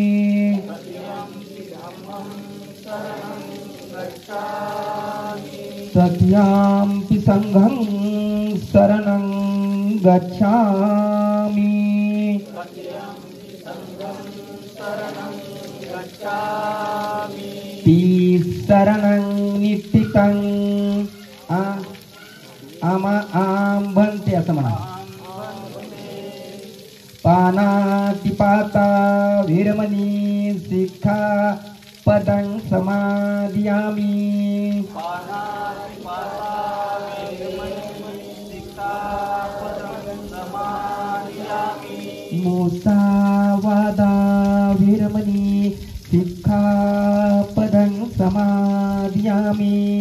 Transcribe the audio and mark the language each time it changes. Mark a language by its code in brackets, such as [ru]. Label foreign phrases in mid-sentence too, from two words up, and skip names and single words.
[pi] तृतीयंपि संघं शरणं गच्छामि शरणं नित्तितं आंभन्ते [mr] असं म्हणा [pi] पानातिपाता वीरमणी सिक्खापदं समादियामि मुसावादा वीरमणी सिक्खापदं समादियामि